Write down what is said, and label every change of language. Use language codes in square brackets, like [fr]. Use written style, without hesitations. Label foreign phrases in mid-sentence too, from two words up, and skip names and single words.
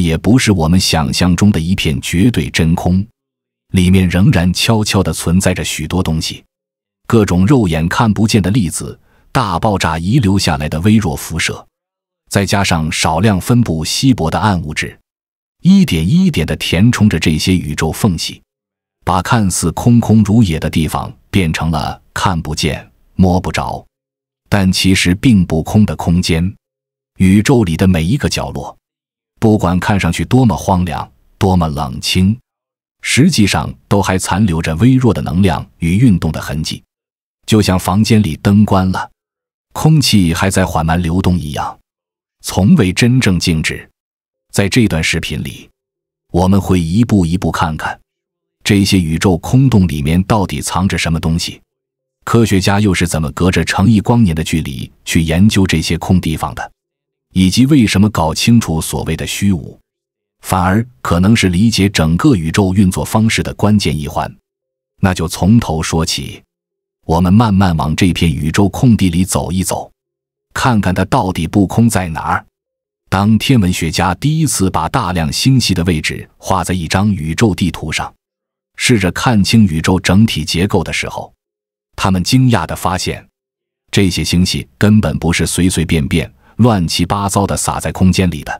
[zh] 也不是我們想象中的一片絕對真空，裡面仍然悄悄地存在着許多東西，各種肉眼看不見的粒子、大爆炸遺留下来的微弱輻射，再加上少量分布稀薄的暗物質，一點一點地填充着這些宇宙縫隙，把看似空空如也的地方變成了看不見、摸不着，但其實並不空的空間。宇宙裡的每一個角落，不管看上去多麼荒涼、多麼冷清，實際上都還殘留着微弱的能量與運動的痕跡，就像房間裡燈關了，空氣還在緩慢流動一樣，從未真正靜止。在這段視頻裡，我們會一步一步看看這些宇宙空洞裡面到底藏着什麼東西，科學家又是怎麼隔着成億光年的距離去研究這些空地方的，以及為什麼搞清楚所謂的虛無反而可能是理解整個宇宙運作方式的關鍵一環。那就從頭說起，我們慢慢往這片宇宙空地裡走一走，看看它到底不空在哪兒。當天文學家第一次把大量星系的位置畫在一張宇宙地圖上，試着看清宇宙整體結構的時候，他們驚訝地發現，這些星系根本不是隨隨便便、亂七八糟地撒在空間裡的。